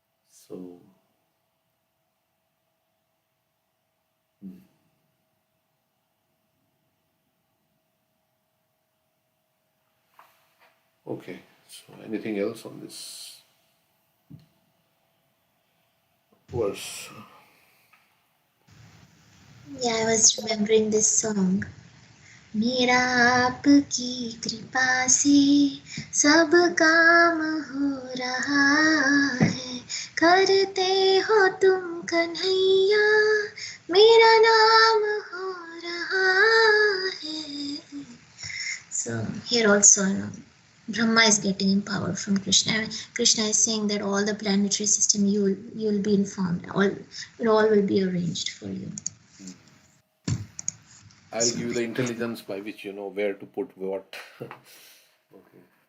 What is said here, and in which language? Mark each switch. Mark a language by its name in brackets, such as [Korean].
[English] So, okay. So anything else on this verse? Yeah, I was remembering this song. [Hindi] मेरा आपकी कृपा से सब काम हो रहा है, करते हो तुम कन्हैया, मेरा नाम हो रहा है. [English] So here also, Brahma is getting empowered from Krishna. Krishna is saying that all the planetary system you'll be informed. It all will be arranged for you. I'll give you the intelligence by which you know where to put what. Okay.